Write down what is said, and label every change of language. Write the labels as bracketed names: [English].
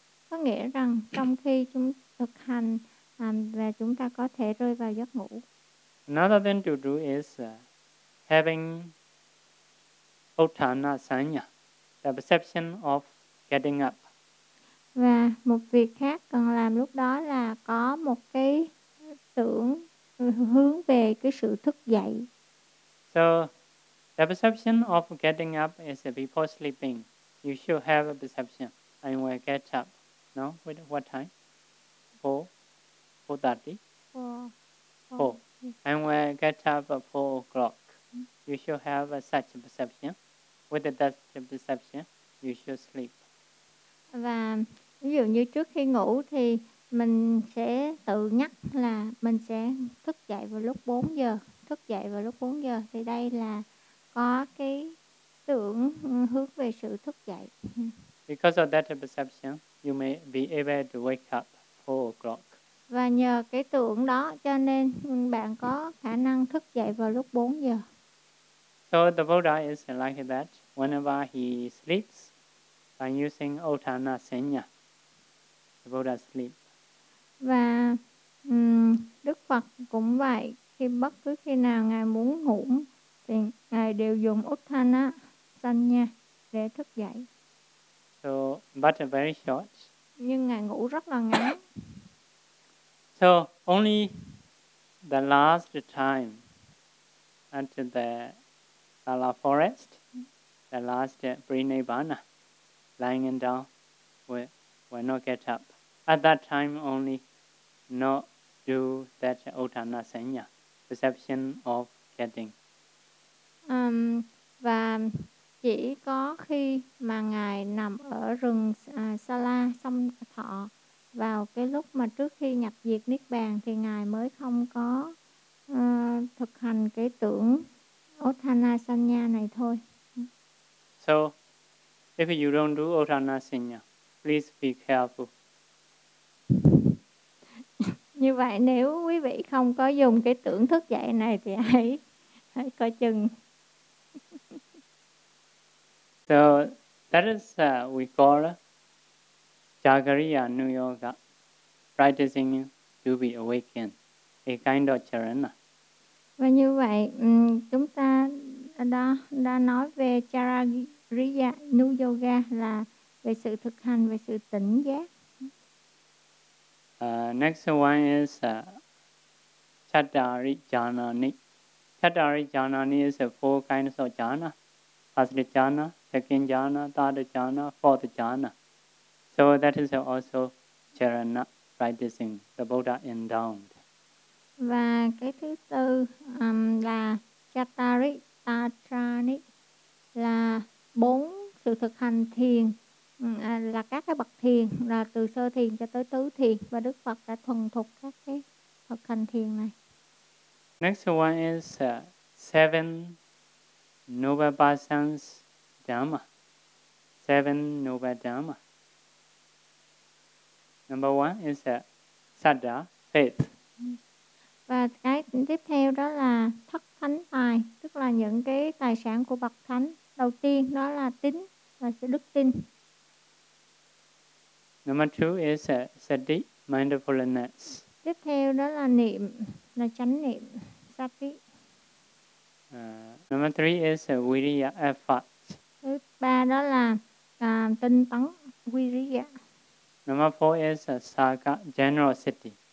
[Vietnamese] Có nghĩa rằng trong khi chúng thực hành và chúng ta có thể rơi vào giấc ngủ. [English] Another thing to do is having uttana sanya, the perception of getting up. [Vietnamese] Và một việc khác cần làm lúc đó là có một cái tưởng hướng về cái sự thức dậy. [English] So the perception of getting up is before sleeping. You should have a perception. I will get up. No, wait, what time? 4:30. Four. I will get up at 4:00. You should have such a perception. With that perception, you should sleep. [Vietnamese] Và ví dụ như trước khi ngủ thì mình sẽ tự nhắc là mình sẽ thức dậy vào lúc 4 giờ. Thức dậy vào lúc 4 giờ thì đây là có cái tưởng hướng về sự thức dậy. [English] Because of that perception, you may be able to wake up 4:00. [Vietnamese] Và nhờ cái tưởng đó cho nên bạn có khả năng thức dậy vào lúc 4 giờ. [English] So the Buddha is like that whenever he sleeps by using Otana Senya. The Buddha sleep. [Vietnamese] Và Đức Phật cũng vậy, khi bất cứ khi nào ngài muốn ngủ thì ngài đều dùng Otana Senya để thức dậy. [English] So, but very short. [Vietnamese] Nhưng ngài ngủ rất là ngắn. [English] So, only the last time at the Bala forest, the last pre-nirvana, lying down, will not get up. At that time only, not do that Otana Senya, perception of getting. [Vietnamese] Và chỉ có khi mà ngài nằm ở rừng Sala xong thọ vào cái lúc mà trước khi nhập diệt Niết Bàn thì ngài mới không có thực hành cái tưởng Otana Senya này thôi. [English] So, if you don't do Otana Senya, please be careful. [Vietnamese] Như vậy nếu quý vị không có dùng cái tưởng thức dậy này thì hãy coi chừng. [English] So that is we call Jagariya Nu Yoga, practicing to be awakened, a kind of charana. [Vietnamese] Và như vậy chúng ta đã nói về Jagariya Nu Yoga là về sự thực hành, về sự tỉnh giác. [English] Next one is Chattari Jhanani. Chattari Jhanani is four kinds of jhana. First jhana, second jhana, third jhana, fourth jhana. So that is also charana practicing, the Buddha endowed. [Vietnamese] Và cái thứ tư là Chattari Tatrani, là bốn sự thực hành thiền. Là các cái bậc thiền, là từ sơ thiền cho tới tứ thiền, và Đức Phật đã thuần thục các cái thực hành thiền này. [English] Next one is seven Nubabhasan's Dhamma. Seven Nubabhasan. Number one is Sada, faith. [Vietnamese] Và cái tiếp theo đó là thất thánh tài, tức là những cái tài sản của bậc thánh. Đầu tiên đó là tín, là sự đức tin. [English] Number two is sati, mindfulness. [Vietnamese] Tiếp theo đó là niệm, là chánh niệm, sati. [English] Number three is viriya, effort. [Vietnamese] Thứ ba đó là tinh tấn, viriya. [English] Number four is saka, generosity.